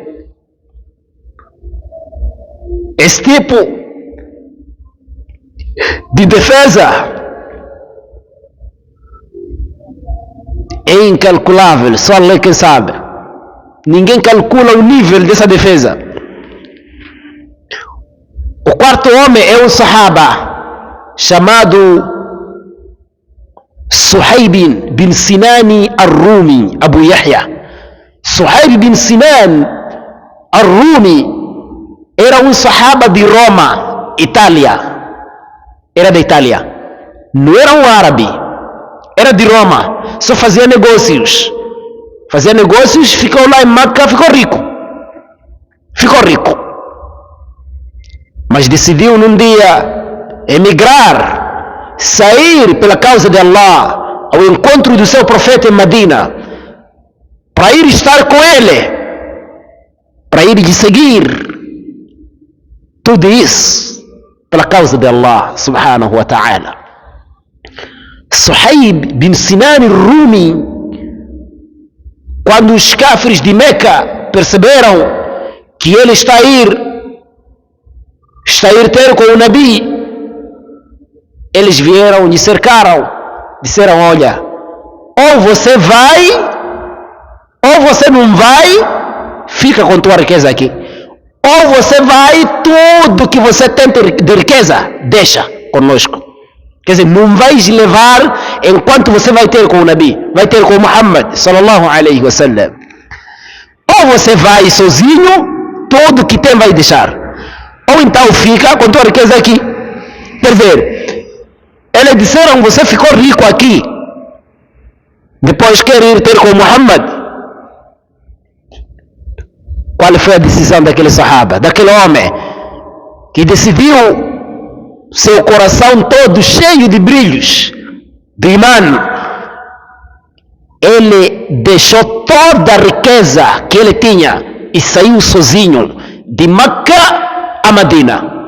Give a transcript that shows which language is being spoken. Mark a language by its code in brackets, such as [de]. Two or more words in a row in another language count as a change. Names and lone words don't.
[pt] Esse tipo de defesa é incalculável, só Allah quem sabe. Ninguém calcula o nível dessa defesa. O quarto homem é um sahaba chamado Suhaib bin Sinan al-Rumi, Abu Yahya. Suhaib bin Sinan al-Rumi era um sahaba de Roma, Itália. Era da Itália. Não era um árabe. Era de Roma. Só fazia negócios. Fazia negócios, ficou lá em Meca, ficou rico. Ficou rico. Mas decidiu num dia emigrar, sair pela causa de Allah ao encontro do seu profeta em Medina, para ir estar com ele, para ir lhe seguir. Tudo isso pela causa de Allah [ar] سبحانه وتعالى. [pt] Suhaib bin Sinan al-Rumi, quando os cáfires de Meca perceberam que ele está a ir ter com o Nabi, eles vieram e cercaram, disseram: olha, ou você vai ou você não vai, fica com tua riqueza aqui. Ou você vai, tudo que você tem de riqueza, deixa conosco. Quer dizer, não vais levar enquanto você vai ter com o Nabi, vai ter com Muhammad [ar] صلى الله عليه وسلم. [pt] Ou você vai sozinho, tudo que tem vai deixar. Ou então fica com tua riqueza aqui. Quer dizer, eles disseram: você ficou rico aqui, depois quer ir ter com Muhammad. Qual foi a decisão daquele sahaba, daquele homem que decidiu, seu coração todo cheio de brilhos do imã, ele deixou toda a riqueza que ele tinha e saiu sozinho de Meca a Medina.